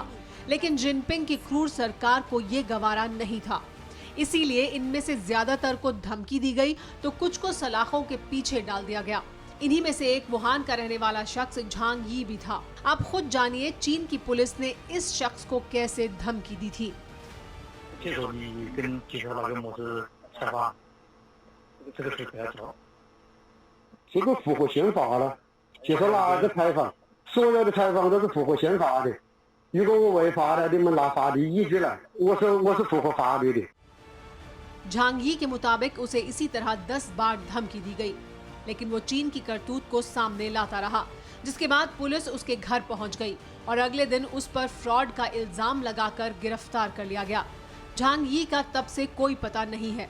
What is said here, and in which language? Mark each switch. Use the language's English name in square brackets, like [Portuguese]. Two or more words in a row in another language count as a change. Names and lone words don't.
[Hindi] लेकिन जिनपिंग की क्रूर सरकार को ये गवारा नहीं था, इसीलिए इनमें से ज्यादातर को धमकी दी गई तो कुछ को सलाखों के पीछे डाल दिया गया। इन्हीं में से एक वुहान का रहने वाला शख्स झांग यी भी था। आप खुद जानिए चीन की पुलिस ने इस शख्स को कैसे धमकी दी थी। [Chinese] 这时候你跟记者老跟模式采访，这个是不要做。这个符合宪法了，接受哪个采访，所有的采访都是符合宪法的。如果我违法了，你们拿法律依据了，我是符合法律的。 [Hindi] झांग यी के मुताबिक उसे इसी तरह 10 बार धमकी दी गई, लेकिन वो चीन की करतूत को सामने लाता रहा, जिसके बाद पुलिस उसके घर पहुंच गई और अगले दिन उस पर फ्रॉड का इल्जाम लगाकर गिरफ्तार कर लिया गया। झांग यी का तब से कोई पता नहीं है।